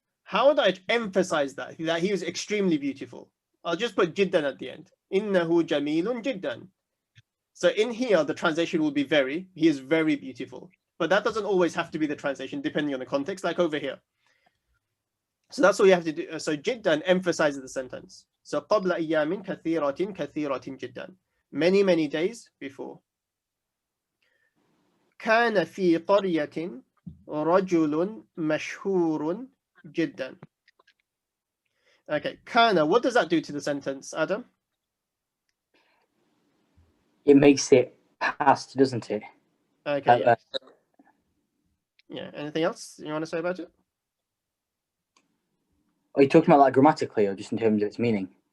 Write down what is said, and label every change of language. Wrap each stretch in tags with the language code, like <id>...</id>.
<en>How would I emphasize that he is extremely beautiful? I'll just put Jiddan at the end.</en> <ar>Innahu jamilun jiddan.</ar> <en>So in here, the translation will be very. He is very beautiful. But that doesn't always have to be the translation, depending on the context, like over here. So that's all you have to do. So jiddan emphasizes the sentence. So</en> <ar>قبل أيام كثيرة جدا.</ar> <en>Many days before.</en> <ar>كان في قرية رجل مشهور جدا.</ar> <en>Okay, kana, what does that do to the sentence, Adam? It makes it past, doesn't it? Okay, yeah. Yeah, anything else you want to say about it? Are you talking about like grammatically or just in terms of its meaning?</en>